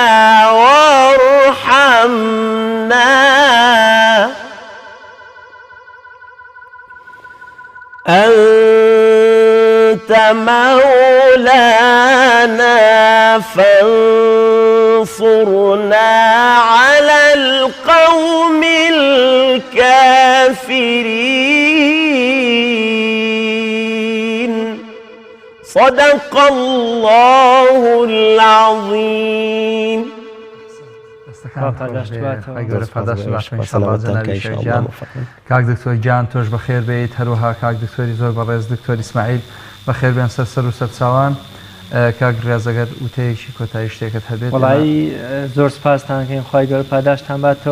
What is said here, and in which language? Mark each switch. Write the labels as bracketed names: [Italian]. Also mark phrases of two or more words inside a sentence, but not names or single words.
[Arabic] وارحمنا أنت مولانا فانصرنا على القوم الكافرين صدق الله العظيم. [Central Kurdish] کاک دکتۆر گیان تۆش بەخێر بێیت، هەروەها کاک دکتۆری زۆر بەڕێز دکتۆر ئیسماعیل بەخێر بێن سەر و سەرچاوان. کاک ڕێزەگەر وتەیەکی کۆتایی شتێکت هەبێت؟ وڵایی زۆر سپاستانکەین، خی گەور پاداشتان باتەوە.